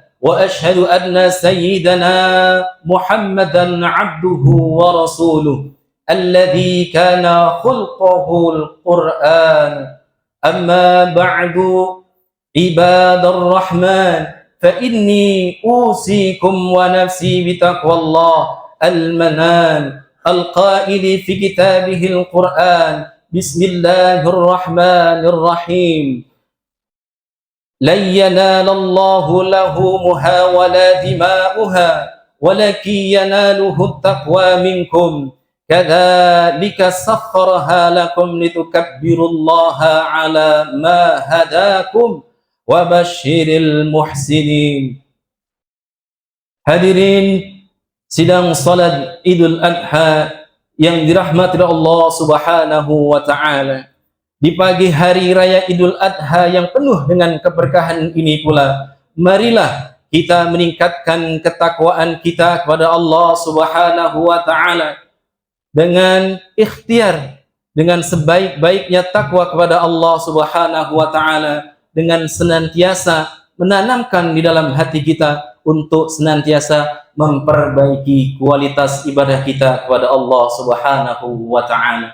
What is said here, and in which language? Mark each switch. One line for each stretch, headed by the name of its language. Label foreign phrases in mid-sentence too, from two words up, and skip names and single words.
Arabic: وأشهد أن سيدنا محمدا عبده ورسوله الذي كان خلقه القرآن. أما بعد عباد الرحمن فإني أوصيكم ونفسي بتقوى الله المنان القائل في كتابه القرآن. Bismillahirrahmanirrahim. لن ينال الله لحومها ولا دماؤها ولكن يناله التقوى منكم. كذلك سخرها لكم لتكبروا الله على ما هداكم وبشر المحسنين.
Indonesian: Hadirin sidang salat Idul Adha yang dirahmati Allah
Arabic: سبحانه وتعالى.
Indonesian: Di pagi hari raya Idul Adha yang penuh dengan keberkahan ini pula, marilah kita meningkatkan ketakwaan kita kepada Allah
Arabic: سبحانه وتعالى
Indonesian: dengan ikhtiar, dengan sebaik-baiknya takwa kepada Allah
Arabic: سبحانه وتعالى,
Indonesian: dengan senantiasa menanamkan di dalam hati kita untuk senantiasa memperbaiki kualitas ibadah kita kepada Allah
Arabic: سبحانه وتعالى.